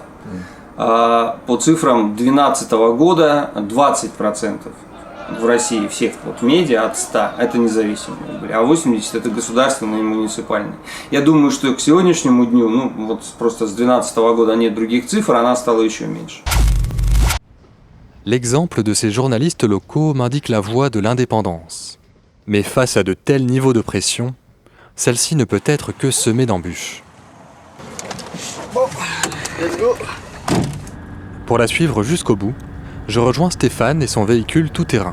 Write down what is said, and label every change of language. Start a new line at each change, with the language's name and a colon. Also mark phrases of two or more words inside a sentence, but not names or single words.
Russian: По цифрам 2012 года 20% в России всех медиа от 100 это независимые были, а 80 это государственные и муниципальные. Я думаю, что к сегодняшнему дню, просто с 2012 года нет других цифр, она стала еще меньше.
French: L'exemple de ces journalistes locaux m'indique la voie de l'indépendance. Mais face à de tels niveaux de pression, celle-ci ne peut être que semée d'embûches. Pour la suivre jusqu'au bout, je rejoins Stéphane et son véhicule tout-terrain.